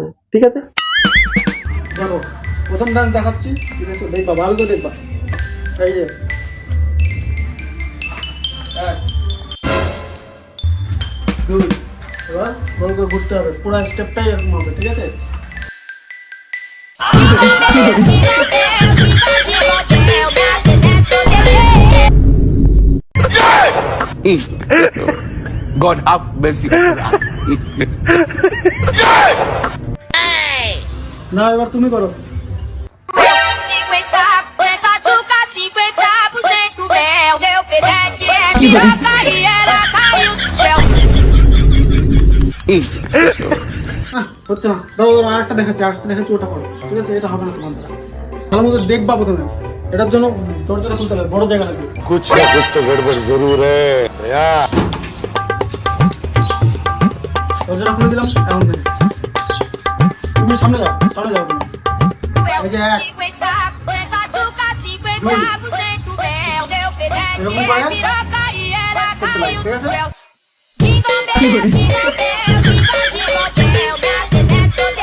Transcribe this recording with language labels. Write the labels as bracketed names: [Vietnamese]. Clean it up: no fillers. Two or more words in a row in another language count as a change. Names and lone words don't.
[Bangla] ঠিক আছে? দেখো, প্রথম ডান্স দেখাচ্ছি, ঠিক আছে? দেখবা, ভালো করে দেখবা। এই যে 1 2, এবার গোল করে ঘুরতে হবে, পুরো স্টেপটাই এরকম হবে। ঠিক আছে? [English] God have mercy upon us. [Bangla] না, এবার তুমি করো। [Portuguese] 50% mel. Meu presente é piroca e ela caiu do céu. [Bangla] হচ্ছে না, ধরো ধরো আরেকটা দেখাচ্ছি, ওটা করো। ঠিক আছে? এটা হবে না তোমার দ্বারা। ভালো মতো দেখবা প্রথমে, এটার জন্য দরজাটা খুলতে হবে, বড় জায়গা লাগবে। [Hindi] कुछ ना कुछ तो गड़बड़ जरूर है भैया। [Bangla] দরজাটা খুলে দিলাম, এখন দেখো। তুমি সামনে যাও তুমি। এই যে 1 [Portuguese] 50% mel. Meu presente é piroca e ela caiu do céu. [English] Jingle bell, jingle bell, jingle bell. [Portuguese] Me apresento